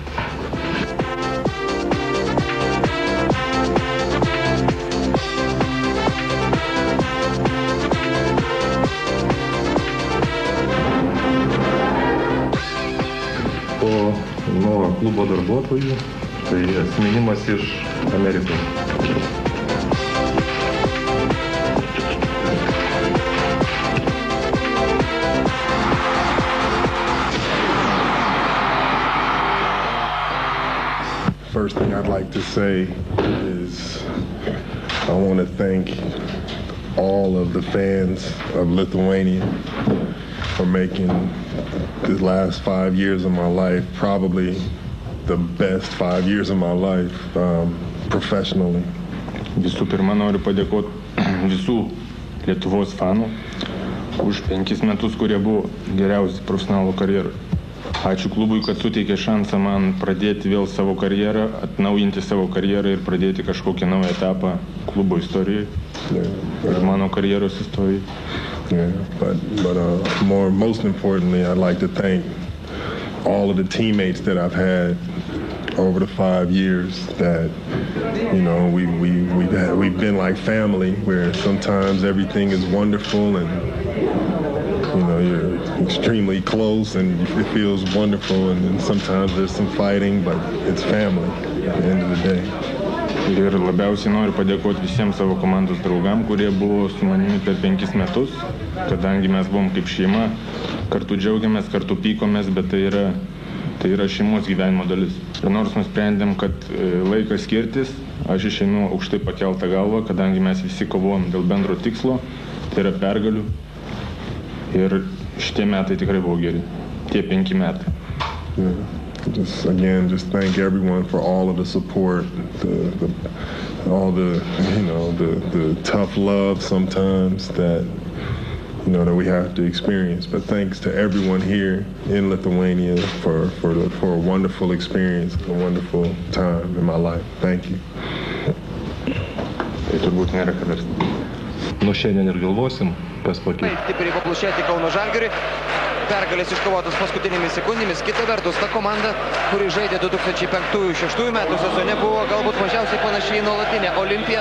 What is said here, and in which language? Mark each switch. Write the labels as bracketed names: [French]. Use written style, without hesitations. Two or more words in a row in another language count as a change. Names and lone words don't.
[Lithuanian] Nuo klubo darbuotojų, tai atsiminimas iš Amerikos. [English] First thing I'd like to say is I want to thank all of the fans of Lithuania for making the last 5 years of my life probably the best 5 years of my life professionally. [Lithuanian] Visų pirma, noriu padėkoti visų Lietuvos fanų už 5 metus, kurie buvo geriausi profesionalų karjerų. Ačiū klubui, kad suteikė šansą man pradėti vėl savo karjerą, atnaujinti savo karjerą ir pradėti kažkokią naują etapą klubo istorijoje ir mano karjeros istorijoje. [English] Yeah, but most importantly, I'd like to thank all of the teammates that I've had over the 5 years that, you know, we've been like family, where sometimes everything is wonderful and, you know, you're extremely close and it feels wonderful, and then sometimes there's some fighting, but it's family at the end of the day. [Lithuanian] Ir labiausiai noriu padėkoti visiems savo komandos draugam, kurie buvo su manimi per 5 metus, kadangi mes buvom kaip šeima, kartu džiaugiamės, kartu pykomės, bet tai yra šeimos gyvenimo dalis. Ir nors nusprendėm, kad laikas skirtis, aš išeinu aukštai pakeltą galvą, kadangi mes visi kovojom dėl bendro tikslo, tai yra pergalių. Ir šitie metai tikrai buvo geri, tie 5 metai. [English] Just thank everyone for all of the support, all the, you know, the tough love sometimes that, you know, that we have to experience. But thanks to everyone here in Lithuania for a wonderful experience, a wonderful time in my life. Thank you. [Lithuanian] Tai turbūt nėra ką dar. Nuo šiandien ir galvosim, kas pakeis. Stipriai paplušėti Kauno Žalgiriui. Pergalės iškovotos paskutinėmis sekundėmis. Kita vertus, ta komanda, kuri žaidė 2005-2006 metų sezone, buvo galbūt mažiausiai panašiai į nuolatinę Olimpiją.